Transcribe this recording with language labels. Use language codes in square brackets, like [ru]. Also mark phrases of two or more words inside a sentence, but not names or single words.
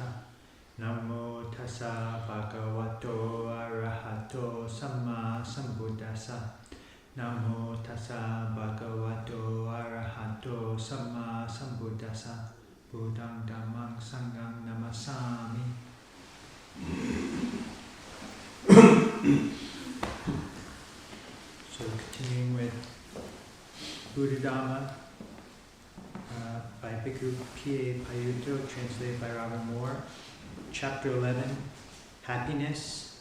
[pi] Namo tassa bhagavato arahato samma sambuddhassa. Namo tassa bhagavato arahato samma sambuddhassa. Buddhang dhammang sanghang namasami. [en] So continuing with Buddhadhamma by Bhikkhu P.A. Payutto, translated by Robert Moore. Chapter 11, Happiness.